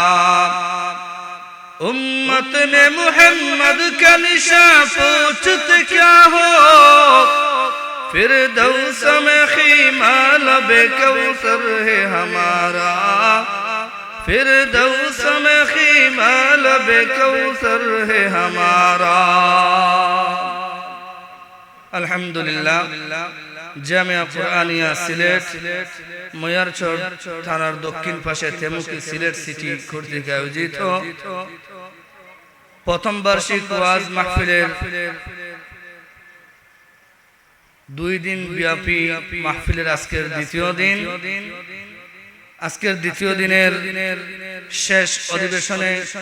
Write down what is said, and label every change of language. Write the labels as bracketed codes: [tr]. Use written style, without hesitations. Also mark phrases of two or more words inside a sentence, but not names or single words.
[ur] امت نے محمد کا نشان پوچھتے کیا ہو فردوس میں خیمہ لب کوثر ہے ہمارا فردوس میں خیمہ لب کوثر ہے ہمارا [bn] الحمدللہ জামিয়া কুরআনিয়া সিলেট ময়ারচর থানার দক্ষিণ পাশে তেমুকি সিলেট সিটি কর্তৃক আয়োজিত প্রথম বার্ষিক ওয়াজ মাহফিলের 2 দিন ব্যাপী মাহফিলের আজকের দ্বিতীয় দিন আজকের দ্বিতীয় দিনের শেষ অধিবেশনে